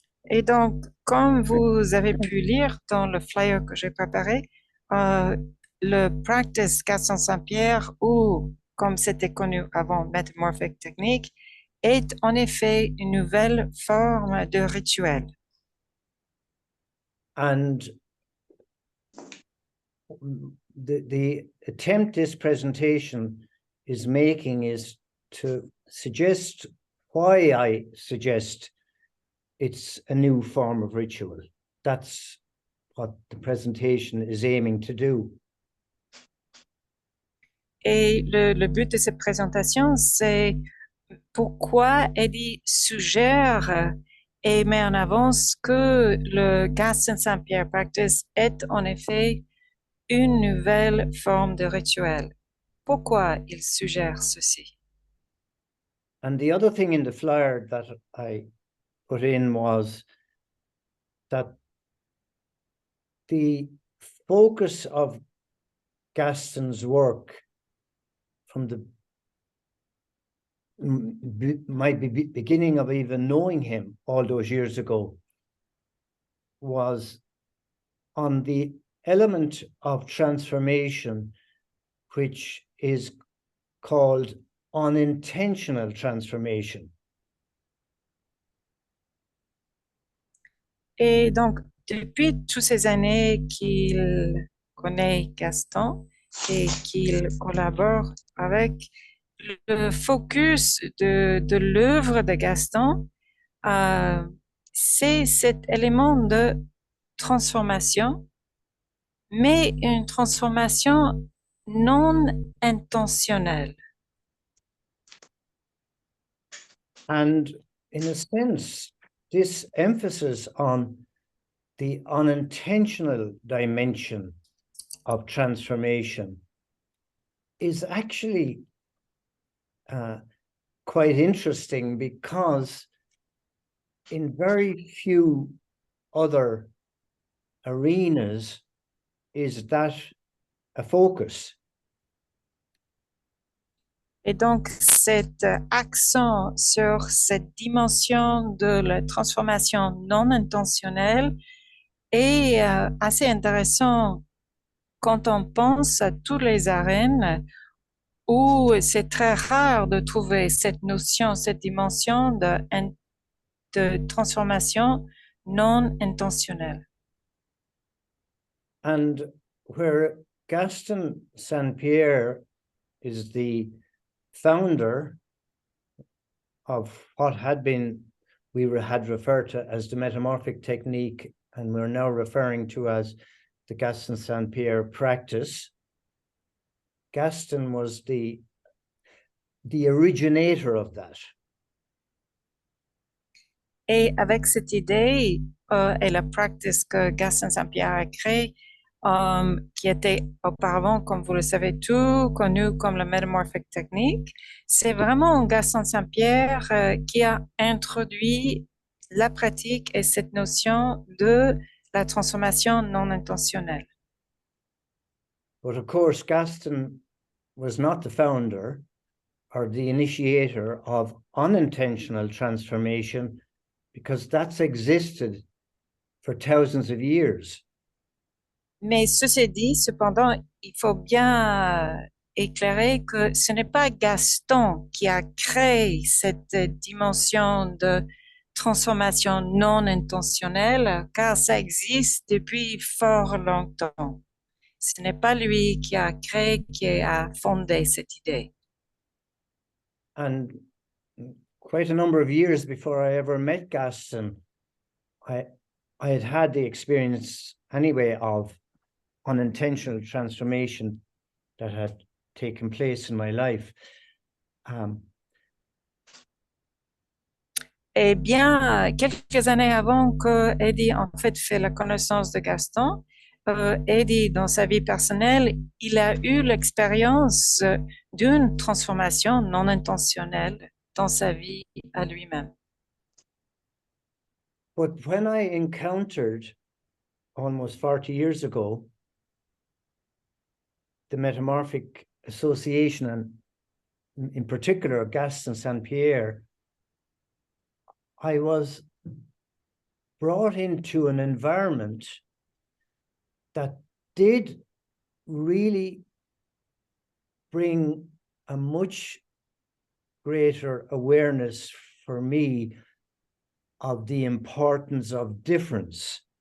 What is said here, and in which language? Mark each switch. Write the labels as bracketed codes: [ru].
[fr] Et donc, comme vous avez pu lire dans le flyer que j'ai préparé, le practice Gaston Saint-Pierre, ou comme c'était connu avant, Metamorphic Technique, est en effet une nouvelle forme de rituel. [en] And the attempt this presentation is making is to suggest why I suggest it's a new form of ritual. That's what the presentation is aiming to do. [fr] Et le but de cette présentation, c'est pourquoi Eddie suggère et met en avant que le Gaston Saint-Pierre Practice est en effet une nouvelle forme de rituel. Pourquoi il suggère ceci? [en] And the other thing in the flyer that I put in was that the focus of Gaston's work from the might be beginning of even knowing him all those years ago was on the element of transformation, which is called unintentional transformation. [fr] Et donc, depuis toutes ces années qu'il connaît Gaston et qu'il collabore avec, le focus de l'œuvre de Gaston, c'est cet élément de transformation, mais une transformation non intentionnelle. [en] And in a sense, this emphasis on the unintentional dimension of transformation is actually quite interesting, because in very few other arenas is that a focus. [fr] Et donc, cet accent sur cette dimension de la transformation non intentionnelle est assez intéressant quand on pense à toutes les arènes où c'est très rare de trouver cette notion, cette dimension de transformation non intentionnelle. [en] And where Gaston Saint is the founder of what had referred to as the metamorphic technique, and we're now referring to as the Gaston Saint practice. Gaston was the originator of that. [fr] Et avec cette idée et la pratique que Gaston Saint a créée, qui était auparavant, comme vous le savez tous, connu comme la metamorphic technique, c'est vraiment Gaston Saint qui a introduit la pratique et cette notion de la transformation non intentionnelle. [en] But of course, Gaston was not the founder or the initiator of unintentional transformation, because that's existed for thousands of years. [fr] Mais ceci dit, cependant, il faut bien éclairer que ce n'est pas Gaston qui a créé cette dimension de transformation non intentionnelle, car ça existe depuis fort longtemps. Ce n'est pas lui qui a créé, qui a fondé cette idée. [en] And quite a number of years before I ever met Gaston, I had the experience anyway of unintentional transformation that had taken place in my life. [fr] Eh bien, quelques années avant que Eddie en fait fait la connaissance de Gaston, Eddie, dans sa vie personnelle, il a eu l'expérience d'une transformation non intentionnelle dans sa vie à lui-même. [en] But when I encountered almost 40 years ago the Metamorphic Association, and in particular Gaston Saint, I was brought into an environment that did really bring a much greater awareness for me of the importance of difference.